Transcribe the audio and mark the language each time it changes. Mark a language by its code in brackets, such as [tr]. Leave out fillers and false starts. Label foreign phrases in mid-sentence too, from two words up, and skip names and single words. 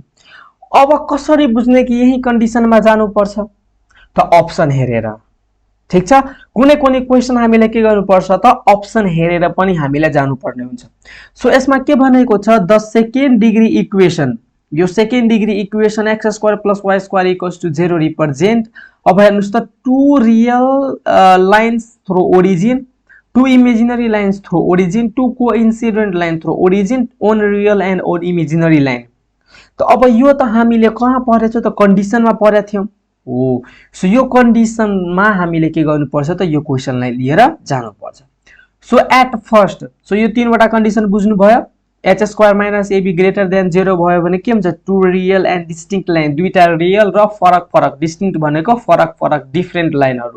[ne] अब कसरी बुझ्ने कि यही कन्डिसनमा जानुपर्छ त अप्सन हेरेर। ठीक छ। कुनै कुनै क्वेशन हामीले के गर्नुपर्छ त अप्सन हेरेर पनि हामीले जानुपर्ने हुन्छ। सो यसमा के भनेको छ [en] the second degree equation, [ne] यो [en] second degree equation x square plus y square equals to 0 represent. [ne] अब हेर्नुस् त [en] two real lines through origin, two imaginary lines through origin, two coincident line through origin, one real and one imaginary line. [ne] त अब यो त हामीले कहाँ पढेछ त कन्डिसनमा पढेका थियौं हो। सो यो कन्डिसनमा हामीले के गर्नुपर्छ त यो क्वेशनलाई लिएर जानुपर्छ। सो [en] at first [ne] यो तीनवटा कन्डिसन बुझ्नु भयो। [en] h square minus ab greater than 0 [ne] भयो भने के हुन्छ [en] two real and distinct line, [ne] दुईटा रियल र फरक डिस्टिंक्ट भनेको फरक डिफरेन्ट लाइनहरु।